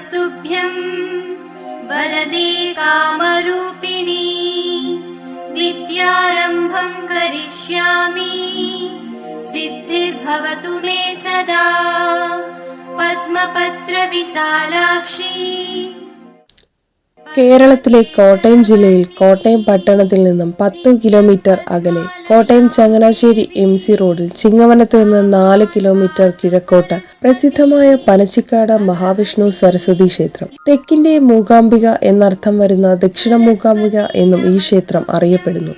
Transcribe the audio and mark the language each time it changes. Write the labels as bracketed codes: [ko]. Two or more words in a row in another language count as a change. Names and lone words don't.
[sa] तुभ्यं वरदे कामरूपिणी विद्यारम्भं करिष्यामि सिद्धिर्भवतु मे सदा पद्मपत्रविशालाक्षी. [ml] കേരളത്തിലെ കോട്ടയം ജില്ലയിൽ കോട്ടയം പട്ടണത്തിൽ നിന്നും 10 കിലോമീറ്റർ അകലെ കോട്ടയം ചങ്ങനാശ്ശേരി MC റോഡിൽ ചിങ്ങവനത്ത് നിന്ന് 4 കിലോമീറ്റർ കിഴക്കോട്ട് പ്രസിദ്ധമായ പനച്ചിക്കാട് മഹാവിഷ്ണു സരസ്വതി ക്ഷേത്രം. തെക്കിന്റെ മൂകാംബിക എന്നർത്ഥം വരുന്ന ദക്ഷിണ മൂകാംബിക എന്നും ഈ ക്ഷേത്രം അറിയപ്പെടുന്നു.